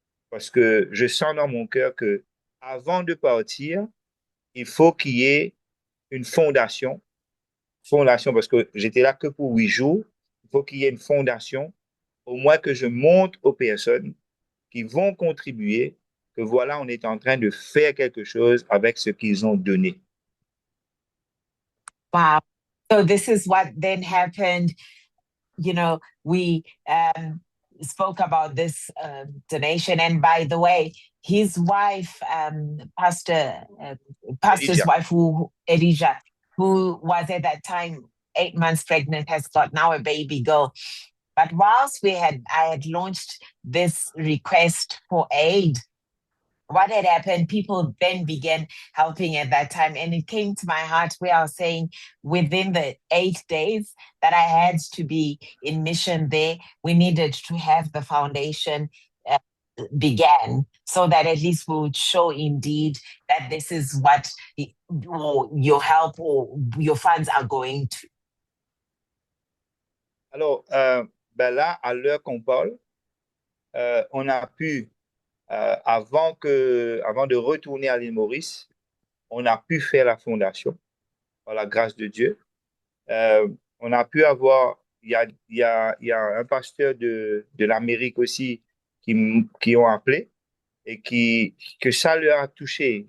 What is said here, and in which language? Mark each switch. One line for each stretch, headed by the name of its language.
French: Parce que je sens dans mon cœur que avant de partir, il faut qu'il y ait une fondation. Fondation, parce que j'étais là que pour 8 jours. Il faut qu'il y ait une fondation, au moins que je montre aux personnes qui vont contribuer que voilà, on est en train de faire quelque chose avec ce qu'ils ont donné.
English: Wow. So this is what then happened. You know, we spoke about this donation. And by the way, his wife, pastor's Elijah. wife, Elijah, who was at that time 8 months pregnant, has got now a baby girl. But whilst I had launched this request for aid, what had happened, people then began helping at that time. And it came to my heart where I was saying within the 8 days that I had to be in mission there, we needed to have the foundation began so that at least we would show indeed that this is what your help or your funds are going to.
French: Alors, là, à l'heure qu'on parle, on a pu avant de retourner à l'île Maurice, on a pu faire la fondation par la grâce de Dieu. On a pu avoir, il y a un pasteur de l'Amérique aussi qui ont appelé et que ça leur a touché.